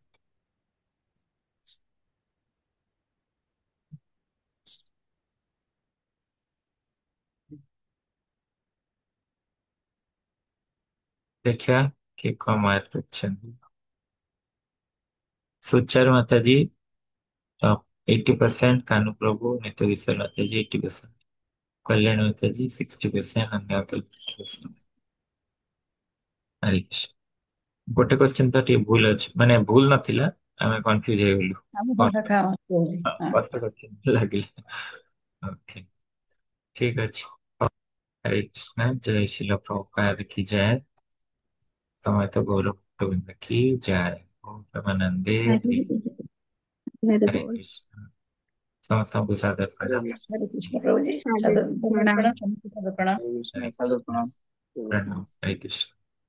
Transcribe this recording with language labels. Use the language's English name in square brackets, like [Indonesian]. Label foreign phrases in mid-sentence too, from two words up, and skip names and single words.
[Odia] ଦେଖିବା କିଏ କଣ ମାର୍କ ରଖିଛନ୍ତି। ସୁଚାରୁ ମାତାଜୀ 80%, कानू प्रभु नित्य किशोर माताजी 80%, कल्याण माताजी 60%, अन्य 50%। हरे कृष्ण। ଗୋଟେ क्वेश्चन ତ ଟିକେ ଭୁଲ ଅଛି, ମାନେ ଭୁଲ ନଥିଲା, ଆମେ କନଫ୍ୟୁଜ ହେଇଗଲୁ। ଆମ କଣ ପାଖା ଖାଅ ପ୍ରଭୁଜୀ। ହଁ। କଥା question ଲାଗିଲା। ଓକେ ଠିକ ଅଛି। [Hindi] हरे कृष्ण। जय शिल प्रभुपाद की जय। समय तो गौरव गोविंद की जय। [Sanskrit] ओम परमानंदे हरि। [Hindi] हरे हरे बोल। [Odia] कृष्ण। ସମସ୍ତଙ୍କୁ ସାଦର ପ୍ରଣାମ। हरे कृष्ण प्रभुजी, ସାଧୁ ସାଦର ପ୍ରଣାମ। ପ୍ରଣାମ, ସମସ୍ତେ ସାଦର ପ୍ରଣାମ। हरे ସାଧୁ कृष्ण। ପ୍ରଣାମ। प्रणाम। हरे कृष्ण।